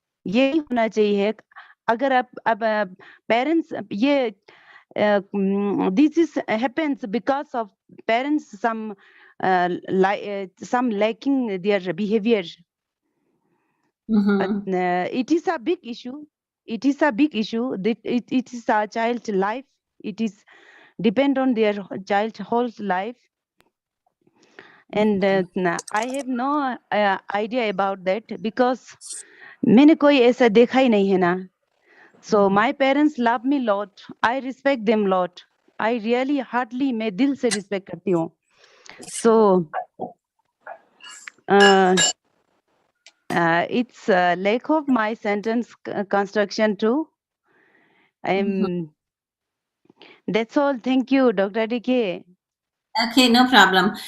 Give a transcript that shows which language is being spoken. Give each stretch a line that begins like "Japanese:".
Hindi: ये होना चाहिए अगर आप पेरेंट्स ये
English: this is happens because of parents some lacking their behavior. It is a big issue. It is a big issue. It is a child's life. It is depend on their child's whole life. And I have no idea about that because
Hindi: मैंने कोई ऐसा देखा ही नहीं है ना.
English: So my parents love me lot. I respect them lot. I really heartily
Hindi: मैं दिल से respect करती हूँ.
English: So it's lack of my sentence construction too. That's all. Thank you, Dr. DK. Okay, no problem.